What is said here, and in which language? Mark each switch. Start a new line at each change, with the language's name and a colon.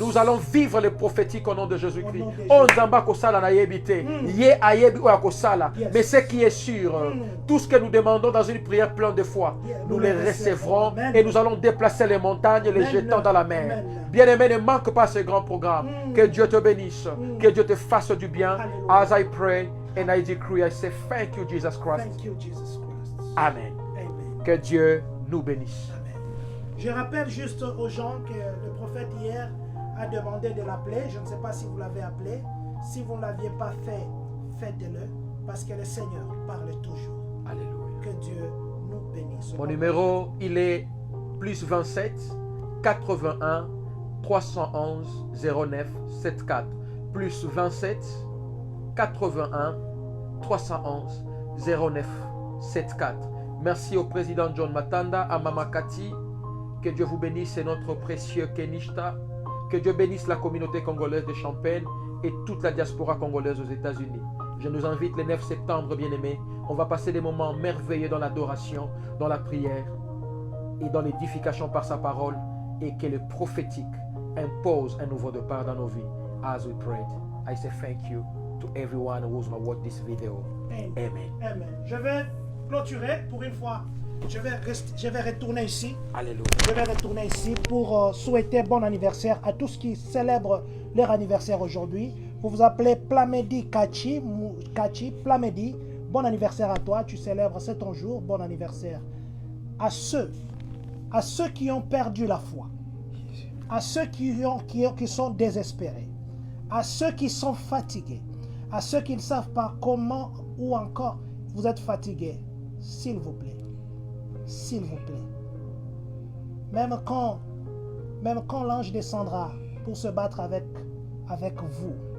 French: Nous allons vivre le prophétique au nom de Jésus-Christ.
Lingala: On nzamba kosala na yebite. Ye ayebi o akosala.
French: Mais ce qui est sûr, tout ce que nous demandons dans une prière pleine de foi, nous les recevrons et nous allons déplacer les montagnes et les jetant dans la mer. Bien-aimé, ne manque pas ce grand programme. Que Dieu te bénisse, que Dieu te fasse du bien.
English: As I pray and I decree, I say thank you Jesus Christ.
French: Amen. Que Dieu nous bénisse. Je rappelle juste aux gens que le prophète hier a demandé de l'appeler. Je ne sais pas si vous l'avez appelé. Si vous ne l'aviez pas fait, faites-le. Parce que le Seigneur parle toujours. Alléluia. Que Dieu nous bénisse. Mon numéro, il est plus 27 81 311 09 74. Plus 27 81 311 09 74. Merci au président John Matanda, à Mama Kati. Que Dieu vous bénisse et notre précieux Kenishta. Que Dieu bénisse la communauté congolaise de Champagne et toute la diaspora congolaise aux États-Unis. Je nous invite le 9 septembre, bien-aimés. On va passer des moments merveilleux dans l'adoration, dans la prière et dans l'édification par sa parole, et que le prophétique impose un nouveau départ dans nos vies.
English: As we prayed, I say thank you to everyone who has watched this video.
French: Amen. Amen. Je vais clôturer pour une fois. Je vais retourner ici. Alléluia. Je vais retourner ici pour souhaiter bon anniversaire à tous qui célèbrent leur anniversaire aujourd'hui. Vous vous appelez Plamedi Kachi, Plamedi. Bon anniversaire à toi, tu célèbres, c'est ton jour, bon anniversaire. À ceux qui ont perdu la foi, à ceux qui sont désespérés, à ceux qui sont fatigués, à ceux qui ne savent pas comment ou encore vous êtes fatigués, s'il vous plaît, même quand l'ange descendra pour se battre avec vous,